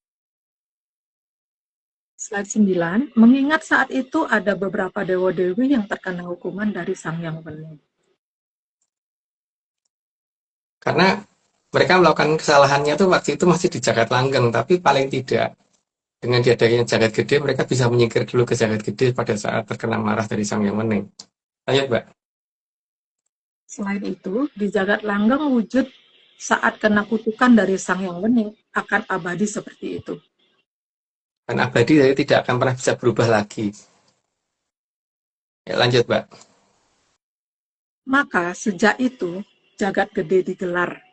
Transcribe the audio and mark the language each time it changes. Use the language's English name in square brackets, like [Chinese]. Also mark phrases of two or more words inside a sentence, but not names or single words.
[Indonesian] Slide 9, mengingat saat itu ada beberapa dewa-dewi yang terkena hukuman dari Sang Hyang Wening. Karena mereka melakukan kesalahannya tuh waktu itu masih di jagat langgeng, tapi paling tidak dengan diadanya jagat gede mereka bisa menyingkir dulu ke jagat gede pada saat terkena marah dari Sang Hyang Wening. Lanjut Mbak. Selain itu, di jagat langgeng wujud saat kena kutukan dari Sang Hyang Wening akan abadi seperti itu. Dan abadi jadi tidak akan pernah bisa berubah lagi. Ya, lanjut Mbak. Maka sejak itu jagat gede digelar.